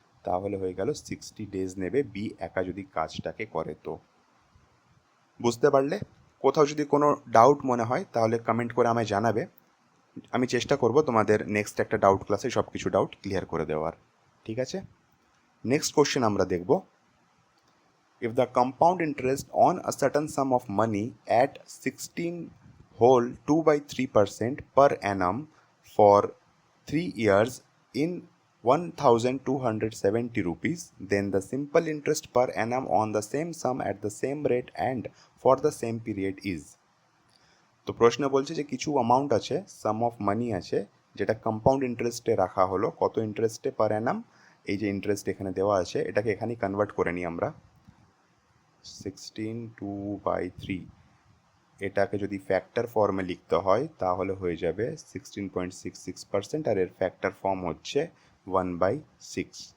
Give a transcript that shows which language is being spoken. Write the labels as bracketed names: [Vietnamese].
[Bangla] তাহলে হয়ে গেল 60 ডেজ নেবে বি একা যদি কাজটাকে করে। তো বুঝতে পারলে? কোথাও যদি কোনো ডাউট মনে হয় তাহলে কমেন্ট করে আমায় জানাবে। আমি চেষ্টা করব তোমাদের নেক্সট একটা ডাউট ক্লাসে সব কিছু ডাউট ক্লিয়ার করে দেওয়ার। ঠিক আছে, নেক্সট কোশ্চেন আমরা দেখব। [English] If the compound interest on a certain sum of money at 16 whole 2/3% per annum for 3 years in 1270 rupees, then the simple interest per annum on the same sum at the same rate and for the same period is। [Bangla] তো প্রশ্ন বলছে যে কিছু amount আছে, সাম of money আছে, যেটা compound ইন্টারেস্টে রাখা হলো, কত ইন্টারেস্টে পার অ্যানাম, এই যে ইন্টারেস্ট এখানে দেওয়া আছে এটাকে এখানেই কনভার্ট করে নিই আমরা। 16/2/3 এটাকে যদি ফ্যাক্টর ফর্মে লিখতে হয় তাহলে হয়ে যাবে 16.66%, আর এর ফ্যাক্টর ফর্ম হচ্ছে 1/6।